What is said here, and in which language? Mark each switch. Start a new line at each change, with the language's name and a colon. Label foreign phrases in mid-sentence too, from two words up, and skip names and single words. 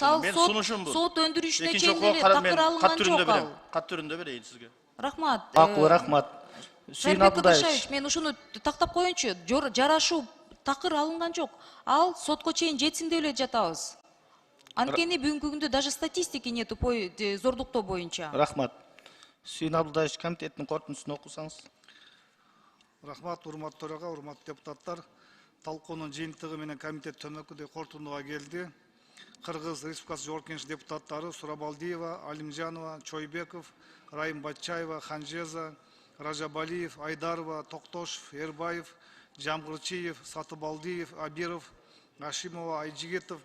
Kyrgyz: Ал сот өндүрүшүнө чейин эле такыр алынган жок ал. Кат түрүндө берейин сизге. Рахмат. Макул, рахмат. Шайырбек Кыдыршаевич, мен ушуну тактап коеюнчу. Жарашуу такыр алынган жок. Ал сотко чейин жетсин деп эле жатабыз. Анткени бүгүнкү күндө
Russian: даже статистики нету
Kyrgyz: зордуктоо боюнча. Рахмат. Сүйүн Абдулдаевич, комитеттин корутундусун окусаңыз. Рахмат, урматтуу төрага, урматтуу депутаттар. Талкуунун жыйынтыгы менен комитет төмөнкүдөй корутундуга келди. Кыргыз Республикасы Жогорку Кеңеш депутаттары Сурабалдиева, Алимжанова, Чойбеков, Райым Батчаева, Ханжеза, Ражабалиев, Айдарова, Токтошев, Эрбаев, Жамгырчиев, Сатыбалдиев, Абиров, Ашимова, Айжигитов,